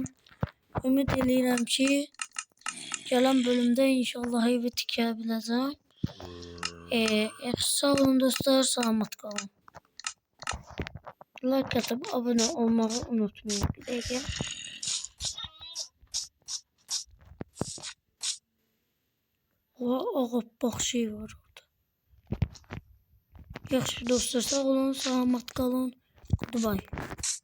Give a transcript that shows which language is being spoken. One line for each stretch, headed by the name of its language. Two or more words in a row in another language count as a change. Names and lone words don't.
Azerbaijani: Ümid edirəm ki, gələn bölümdə inşallah evi tikə biləcəm. Sağ olun dostlar, selamat qalın.
Turkish: Like atıp abone olmayı unutmayın.
Azerbaijani: Bir dəqiqə. Ağappaq şey var orada. Yaxşı dostlar, sağ olun, selamat qalın.
English: Goodbye.